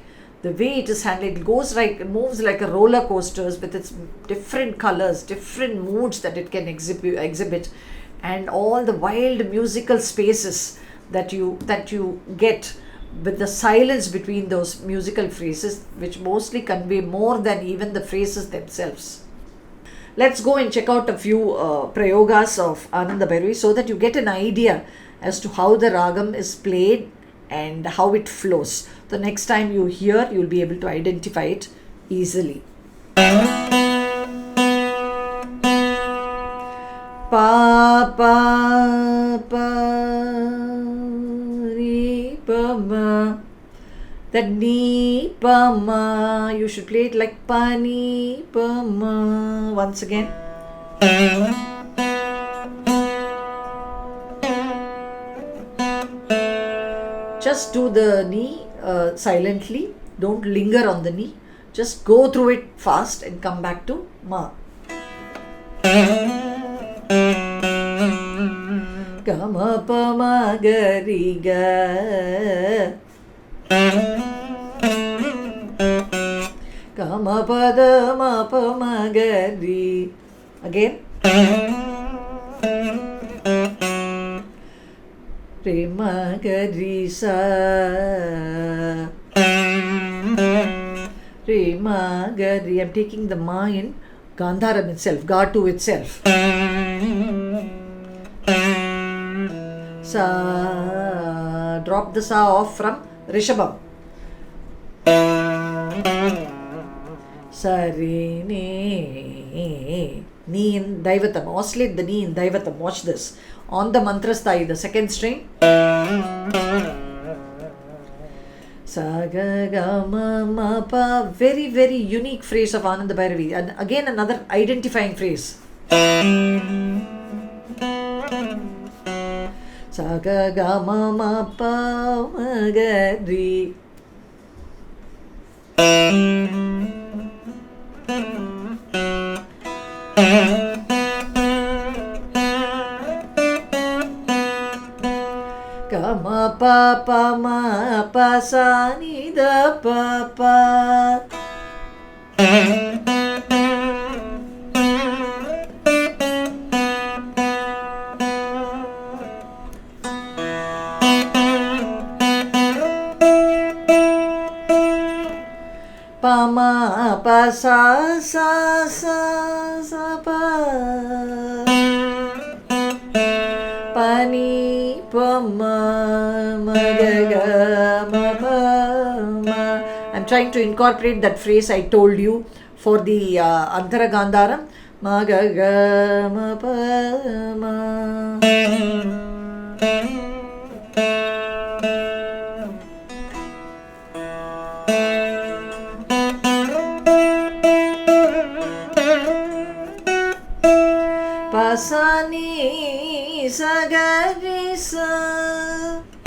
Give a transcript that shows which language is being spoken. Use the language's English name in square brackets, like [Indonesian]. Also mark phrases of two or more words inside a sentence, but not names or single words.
[English] The way it is handled, it moves like a roller coasters with its different colors, different moods that it can exhibit, and all the wild musical spaces that you get with the silence between those musical phrases, which mostly convey more than even the phrases themselves. Let's go and check out a few prayogas of Anandabhairavi so that you get an idea as to how the ragam is played and how it flows. The next time you hear, you'll be able to identify it easily. Pa pa pa re pa ma. That ni pa ma, you should play it like pa ni pa ma. Once again. Just do the ni silently. Don't linger on the ni. Just go through it fast and come back to ma. Ga ma pa ma ga ri ga. Ga ma pa da ma pa ma ga ri. Again. Re ma ga ri sa. Re ma ga ri. I'm taking the ma in Gandharam itself, Ga2 itself. Sa. Drop the sa off from Rishabham. Sari ni. Ni in Daivatam. Oscillate the ni in Daivatam. Watch this. On the mantra sthai, the second string. Sa ga ga ma ma pa. Very, very unique phrase of Anandabhairavi. And again another identifying phrase. Sa ga ga ma ma pa ma ga ri. Ga ma pa pa ma pa sa ni da pa pa. Pa ma pa sa sa sa sa pa. Pa ni pa ma ma ga ga ma pa ma. I'm trying to incorporate that phrase I told you for the Antara Gandharam. Ma ga ga ma pa ma. Pa sa ni sa ga ri sa.